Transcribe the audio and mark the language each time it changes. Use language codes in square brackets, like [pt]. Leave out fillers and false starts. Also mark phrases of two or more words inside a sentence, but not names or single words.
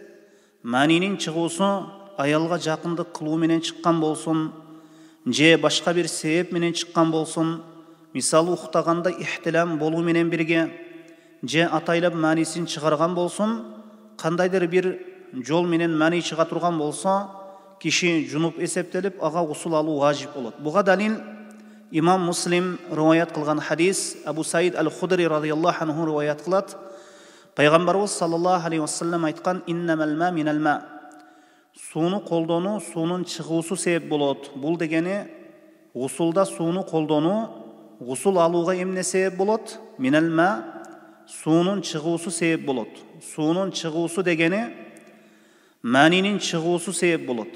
[ky] Манинин чыгуусу аялга жакындык кылуу менен чыккан болсун, же башка бир себеп менен чыккан болсун, мисалы уктаганда ихтилам болуу менен бирге, же атайлап манисин чыгарган болсун, кандайдыр бир жол менен мани чыга турган болсо, киши жунуп эсептелип, ага гусул алуу важип болот. Буга далил имам Муслим риваят кылган хадис, Абу Саид аль-Худри [ar] رضي الله عنه [ky] риваят кылат. Пайгамбарыбыз [ar] صلى الله عليه وسلم [ky] айткан: [ar] "إنما الماء من الماء". [ky] Сууну колдонуу суунун чыгуусу себеп болот. Бул дегени гусулда сууну колдонуу гусул алууга эмне себеп болот? [ar] من الماء [ky] суунун чыгуусу себеп болот. Суунун чыгуусу дегени манинин чыгуусу себеп болот.